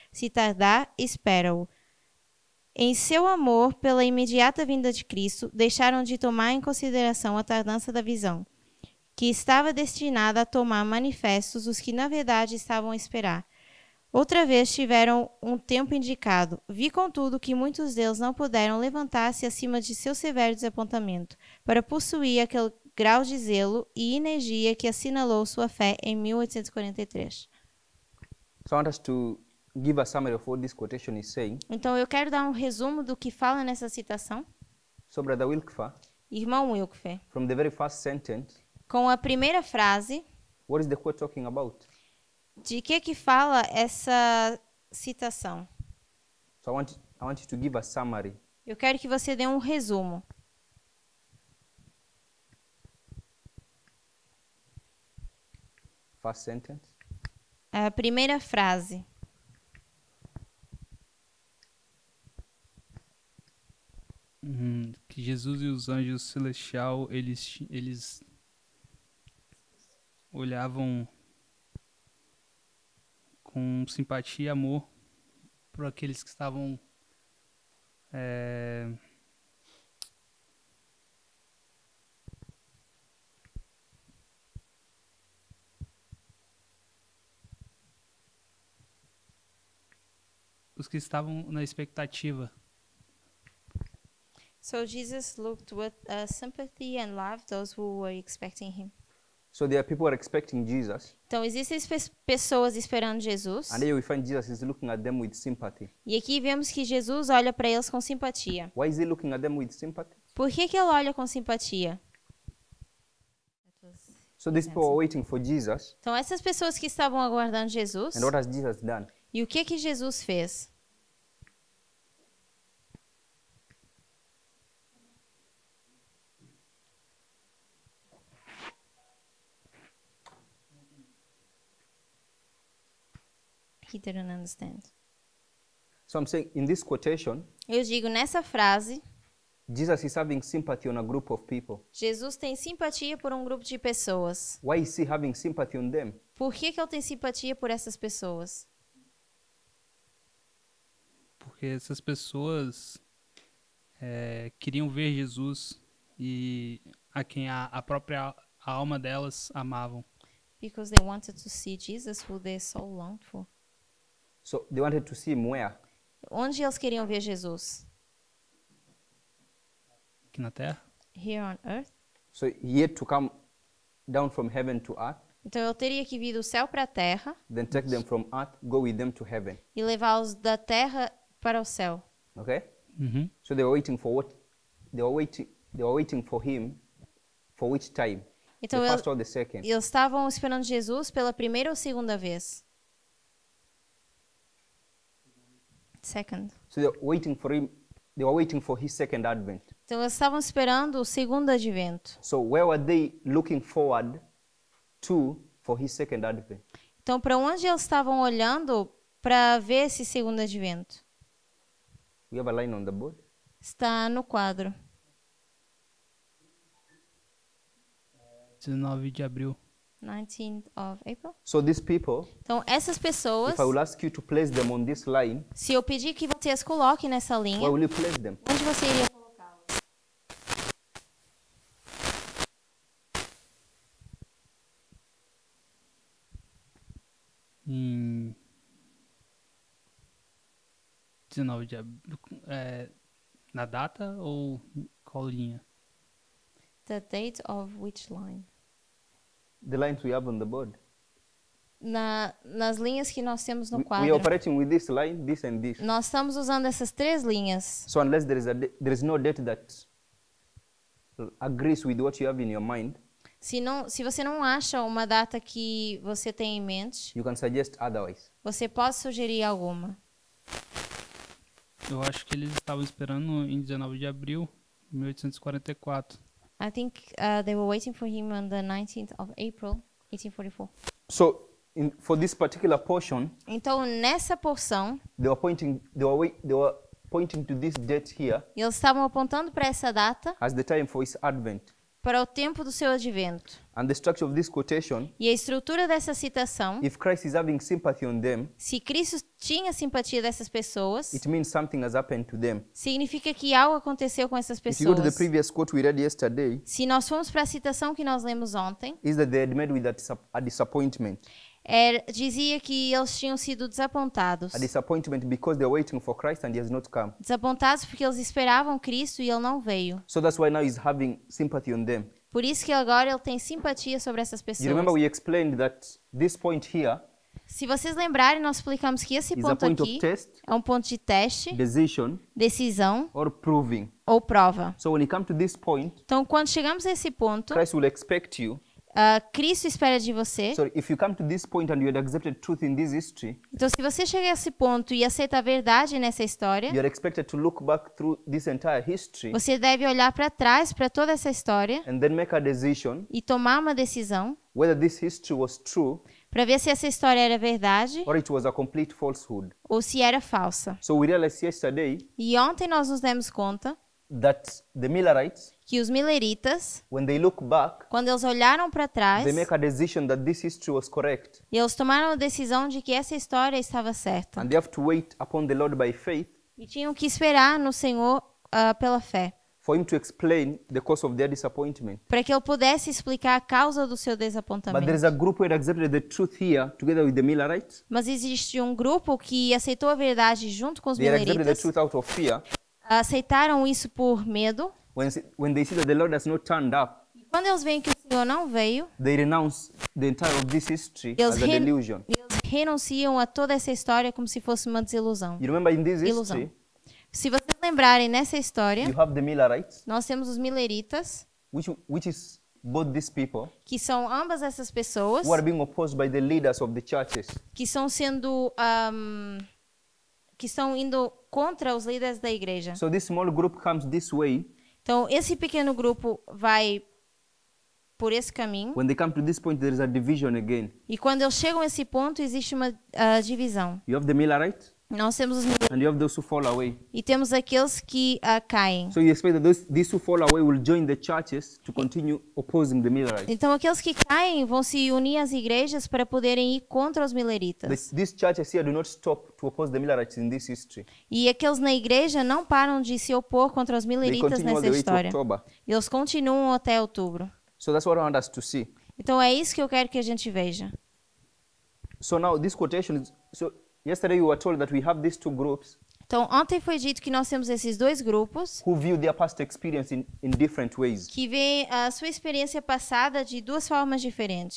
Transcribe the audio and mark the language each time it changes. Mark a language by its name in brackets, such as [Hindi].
[Portuguese] Se tardar, espera-o. Em seu amor pela imediata vinda de Cristo, deixaram de tomar em consideração a tardança da visão, que estava destinada a tomar manifestos os que na verdade estavam a esperar. Outra vez tiveram um tempo indicado. Vi, contudo, que muitos deles não puderam levantar-se acima de seu severo desapontamento, para possuir aquele grau de zelo e energia que assinalou sua fé em 1843. [English] So I want us to give a summary of what this quotation is saying. [Portuguese] Então, eu quero dar um resumo do que fala nessa citação. [English] So Brother Wilkfer, [Portuguese] Irmão Wilkfer, [English] from the very first sentence, [Portuguese] com a primeira frase, [English] what is the quote talking about? [Portuguese] de que fala essa citação? [English] So I want you to give a summary. [Portuguese] Eu quero que você dê um resumo. [English] First sentence. [Portuguese] A primeira frase. Que Jesus e os anjos celestiais, eles olhavam com simpatia e amor por aqueles que estavam os que estavam na expectativa. [English] So Jesus looked with sympathy and love those who were expecting him. So there are people who are expecting Jesus, [Portuguese] Então, existem pessoas esperando Jesus. [English] and here we find Jesus is looking at them with sympathy. [Portuguese] E aqui vemos que Jesus olha para eles com simpatia. [English] Why is he looking at them with sympathy? [Portuguese] Por que ele olha com simpatia? [English] So these people are waiting for Jesus, [Portuguese] Então, essas pessoas que estavam aguardando Jesus, [English] and what has Jesus done? [Portuguese] e o que Jesus fez? [English] He didn't understand. So I'm saying in this quotation, [Portuguese] Eu digo, nessa frase, [English] Jesus is having sympathy on a group of people. [Portuguese] Jesus tem simpatia por um grupo de pessoas. [English] Why is he having sympathy on them? [Portuguese] Por que ele tem simpatia por essas pessoas? Porque essas pessoas queriam ver Jesus e a quem a própria alma delas amavam. [English] Because they wanted to see Jesus, who their soul longed for. So they wanted to see him where? [Portuguese] Onde eles queriam ver Jesus? aqui na Terra. [English] here on earth. So he had to come down from heaven to earth, [Portuguese] Então eu teria que vir do céu para a terra [English] then take them from earth, go with them to heaven. [Portuguese] e levá-los da terra para o céu. [English] Okay? Uhum. So they were waiting for what? They were waiting for him for which time? [Portuguese] Então [English] The first or the second? [Portuguese] eles estavam esperando Jesus pela primeira ou segunda vez? [English] Second. So they were waiting for him. They were waiting for his second advent. [Portuguese] Então eles estavam esperando o segundo advento. [English] So where were they looking forward to for his second advent? [Portuguese] Então para onde eles estavam olhando para ver esse segundo advento? [English] We have a line on the board. [Portuguese] Está no quadro. 19 de abril. [English] 19th of April. So these people, [Portuguese] Então essas pessoas, [English] if I will ask you to place them on this line, [Portuguese] se eu pedir que vocês coloquem nessa linha, [English] where will you place them? [Portuguese] onde você iria colocá-los? Em 19 de abril. Na data ou qual linha? [English] The date of which line? The lines we have on the board. [Portuguese] Nas linhas que nós temos no [English] We are [Portuguese] quadro. [English] operating with this line, this and this. [Portuguese] Nós estamos usando essas três linhas. [English] So unless there is no date that agrees with what you have in your mind, [Portuguese] Se você não acha uma data que você tem em mente, [English] you can suggest otherwise. [Portuguese] você pode sugerir alguma. Eu acho que eles estavam esperando em 19 de abril de 1844. [English] I think they were waiting for him on the 19th of April, 1844. So for this particular portion, [Portuguese] Então, nessa porção, [English] they were pointing to this date here [Portuguese] eles estavam apontando para essa data, [English] as the time for his advent. [Portuguese] para o tempo do seu advento. [English] And the structure of this quotation, [Portuguese] E a estrutura dessa citação, [English] if Christ is having sympathy on them, [Portuguese] se Cristo tinha simpatia dessas pessoas, [English] it means something has happened to them. [Portuguese] significa que algo aconteceu com essas [English] If you go to the [Portuguese] pessoas. [English] previous quote we read yesterday, [Portuguese] Se nós formos para a citação que nós lemos ontem, [English] is that they had met with a disappointment. [Portuguese] dizia que eles tinham sido desapontados. [English] A disappointment because they're waiting for Christ and he has not come. [Portuguese] Desapontados porque eles esperavam Cristo e ele não veio. [English] So that's why now he's having sympathy on them. [Portuguese] Por isso que agora ele tem simpatia sobre essas pessoas. [English] You remember we explained that this point here [Portuguese] Se vocês lembrarem, nós explicamos que esse [English] is a [Portuguese] ponto [English] point of [Portuguese] aqui [English] test, [Portuguese] é um ponto de teste, [English] decision, [Portuguese] decisão [English] or proving. [Portuguese] ou prova. [English] So when you come to this point, [Portuguese] Então, quando chegamos a esse ponto, [English] Christ will expect you. [Portuguese] Cristo espera de você. [English] So if you come to this point and you had accepted truth in this history, [Portuguese] Então, se você chegar a esse ponto e aceita a verdade nessa história, [English] you are expected to look back through this entire history [Portuguese] você deve olhar para trás, para toda essa história, [English] and then make a decision [Portuguese] e tomar uma decisão [English] whether this history was true [Portuguese] para ver se essa história era verdade [English] or it was a complete falsehood. [Portuguese] ou se era falsa. [English] So we realized yesterday [Portuguese] E ontem nós nos demos conta [English] that the Millerites, [Portuguese] que os mileritas, [English] when they look back, [Portuguese] quando eles olharam para trás, [English] they make a decision that this history was correct. [Portuguese] eles tomaram a decisão de que essa história estava certa. [English] And they have to wait upon the Lord by faith [Portuguese] E tinham que esperar no Senhor pela fé, [English] for him to explain the cause of their disappointment. [Portuguese] para que ele pudesse explicar a causa do seu [English] But there [Portuguese] desapontamento. [English] is a group who had accepted the truth here together with the Millerites. [Portuguese] Mas existe um grupo que aceitou a verdade junto com os [English] They had accepted the [Portuguese] mileritas, [English] truth out of fear. [Portuguese] aceitaram isso por medo. [English] When they see that the Lord has not turned up, [Portuguese] E quando eles veem que o Senhor não veio, [English] they renounce the entire of this history [Portuguese] eles, [English] as a delusion. [Portuguese] eles renunciam a toda essa história como se fosse uma desilusão. [English] You remember in this [Portuguese] Ilusão. [English] history, [Portuguese] Se vocês lembrarem nessa história, [English] you have the Millerites, [Portuguese] nós temos os mileritas, [English] which is both these people [Portuguese] que são ambas essas pessoas, [English] who are being opposed by the leaders of the churches. [Portuguese] que estão sendo que estão indo contra os líderes da igreja. [English] So this small group comes this way. [Portuguese] Então esse pequeno grupo vai por esse caminho, [English] When they come to this point, there is a division again. [Portuguese] e quando eles chegam a esse ponto existe uma divisão. [English] You have the Millerites [Portuguese] Nós temos os mileritas [English] and you have those who fall away. [Portuguese] e temos aqueles que caem. [English] So you expect that these who fall away will join the churches to continue opposing the Millerites. [Portuguese] Então aqueles que caem vão se unir às igrejas para poderem ir contra os mileritas. [English] These churches here do not stop to oppose the Millerites in this history. [Portuguese] E aqueles na igreja não param de se opor contra os [English] They [Portuguese] mileritas [English] continue all [Portuguese] nessa [English] the way to [Portuguese] história. [English] October. [Portuguese] Eles continuam até outubro. [English] So that's what I want us to see. [Portuguese] Então é isso que eu quero que a gente veja. [English] So now this quotation is, so yesterday we were told that we have these two groups. [Portuguese] Então, ontem foi dito que nós temos esses dois grupos [English] who view their past experience in different ways. [Portuguese] que veem a sua experiência passada de duas formas diferentes.